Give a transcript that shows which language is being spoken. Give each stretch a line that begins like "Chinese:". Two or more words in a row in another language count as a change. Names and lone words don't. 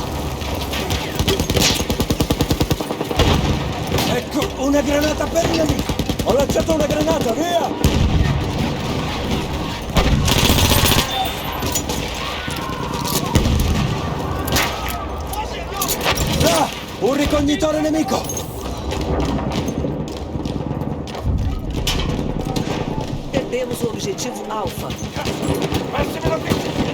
Italian: Ecco, una granata per il nemico! Ho lanciato una granata, via! Là! Un ricognitore nemico!
Portuguese: Perdemos o objetivo Alfa.
Italian: Massimo l'obiettivo!